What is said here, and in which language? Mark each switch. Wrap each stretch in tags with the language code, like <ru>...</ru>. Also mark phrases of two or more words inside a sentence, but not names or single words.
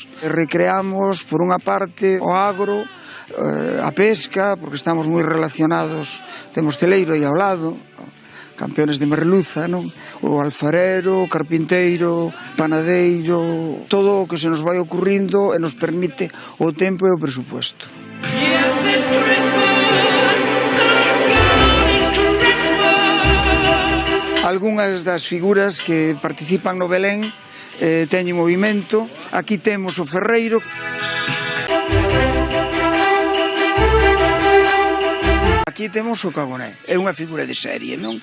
<gl>Recreamos, por unha parte, o agro, a pesca, porque estamos moi relacionados, temos celeiro aí ao lado, campeones de merluza, non? O alfarero, o carpinteiro, panadeiro, todo o que se nos vai ocurrindo e nos permite o tempo e o presupuesto.</gl> <en>Yes, it's Christmas, thank God it's Christmas.</en> <gl>Algúnas das figuras que participan no Belén teñen movimento. Aquí temos o ferreiro. Aquí temos o cagoné, é unha figura de serie, non?</gl>